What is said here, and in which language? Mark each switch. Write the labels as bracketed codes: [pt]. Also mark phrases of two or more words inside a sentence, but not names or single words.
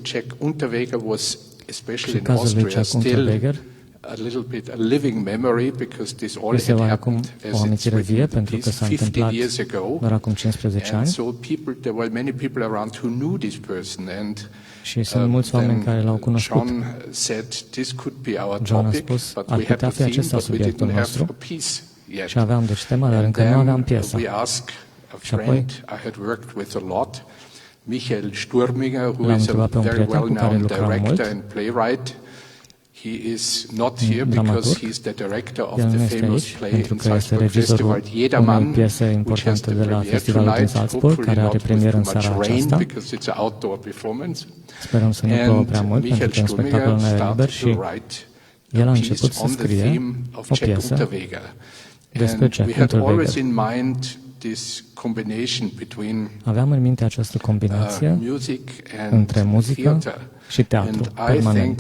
[ro] Și cazul lui Jack Unterweger este oarecum o amintire vie pentru că s-a întâmplat doar acum 15 ani și sunt mulți oameni care l-au cunoscut. John a spus, ar putea fi acesta subiectul nostru și aveam deci tema, dar încă nu aveam piesa. Și apoi l-am întrebat pe un prieten cu care lucram mult. [en] He is not here because he is the director of the famous play in Salzburg Festival Jedermann, which has the premiere tonight. Hopefully not with too much rain because it's an outdoor performance. [ro] Sperăm să nu plouă prea mult pentru că în spectacolul în aer liber și el a început să scrie o piesă despre Jack Unterweger. Aveam în minte această combinație între muzică și teatru permanent.